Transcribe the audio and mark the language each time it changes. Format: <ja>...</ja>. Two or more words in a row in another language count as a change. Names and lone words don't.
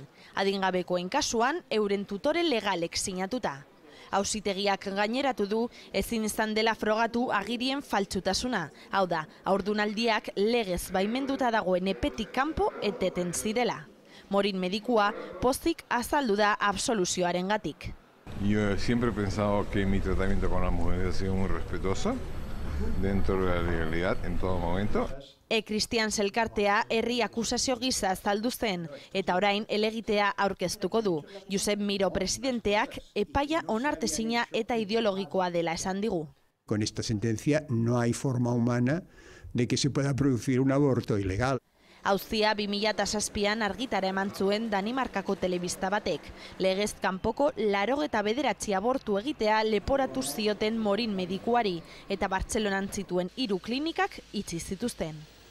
<eu>Adingabekoen kasuan, euren tutore legalek sinatuta. Auzitegiak gaineratu du, ezin izan dela frogatu agirien faltsutasuna. Hau da, haurdunaldiak legez baimenduta dagoen epetik kanpo eteten zirela. Morin medikua pozik azaldu da absoluzioarengatik.</eu> <es>Yo siempre he pensado que mi tratamiento con las mujeres ha sido muy respetuoso, dentro de la legalidad en todo momento.</es> <eu>Cristian Elkartea herri akusazio gisa azaldu zen eta orain helegitea aurkeztuko du. Josep Miro presidenteak epaia onartezina eta ideologikoa dela esan digu.</eu> <es>Con esta sentencia no hay forma humana de que se pueda producir un aborto ilegal.</es> <eu>Auzia 2007an argitara eman zuen Danimarkako telebista batek. Legez kanpoko 89 abortu egitea leporatu zioten Morin medikuari eta Bartzelonan zituen 3 klinikak itxi zituzten.</eu>